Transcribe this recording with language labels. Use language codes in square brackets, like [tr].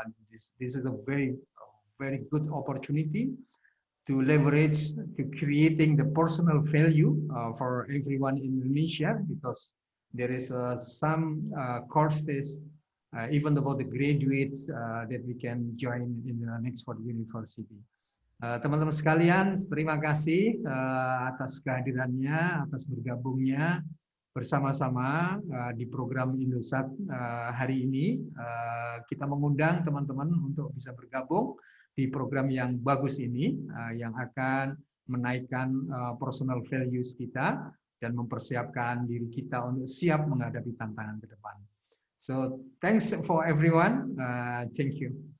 [en] This is a very good opportunity to leverage to creating the personal value for everyone in Indonesia, because there is some courses even about the graduates that we can join in the Nexford University. [id] Teman-teman sekalian, terima kasih atas kehadirannya, atas bergabungnya bersama-sama di program Indosat hari ini. Kita mengundang teman-teman untuk bisa bergabung di program yang bagus ini, yang akan menaikkan personal values kita dan mempersiapkan diri kita untuk siap menghadapi tantangan ke depan. [en] So thanks for everyone. Thank you.